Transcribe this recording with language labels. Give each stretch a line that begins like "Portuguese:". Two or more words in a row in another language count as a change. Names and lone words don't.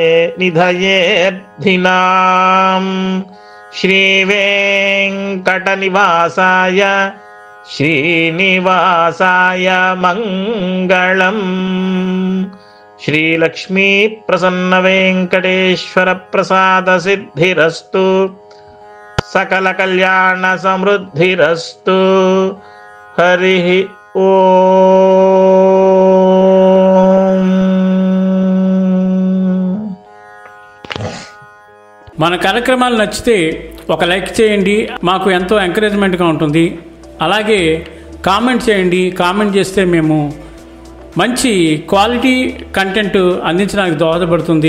Sanskrit: निधयेऽर्थिनां श्रीवेङ्कटनिवासाय श्रीनिवासाय मङ्गलम् श्रीलक्ष्मी प्रसन्न वेंकटेश्वर प्रसाद सिद्धिरस्तु सकल कल्याण समृद्धिरस्तु हरिः ओम।
Telugu: మన కార్యక్రమాలు నచ్చితే ఒక లైక్ చేయండి, మాకు ఎంతో ఎంకరేజ్మెంట్గా ఉంటుంది. అలాగే కామెంట్ చేయండి. కామెంట్ చేస్తే మేము మంచి క్వాలిటీ కంటెంట్ అందించడానికి దోహదపడుతుంది.